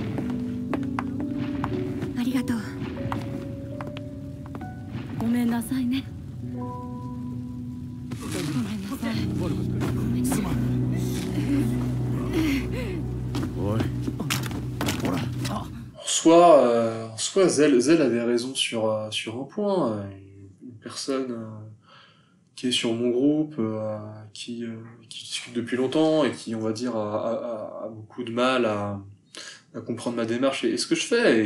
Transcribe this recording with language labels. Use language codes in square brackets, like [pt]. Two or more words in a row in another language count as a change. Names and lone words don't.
[ja] ありがとう。ごめんなさいね。ごめんなさい。ごめんなさい。おい。 [fr] En soi, Zell avait raison sur un point. Une personne qui est sur mon groupe, qui discute depuis longtemps et qui, on va dire, a beaucoup de mal à comprendre ma démarche et ce que je fais.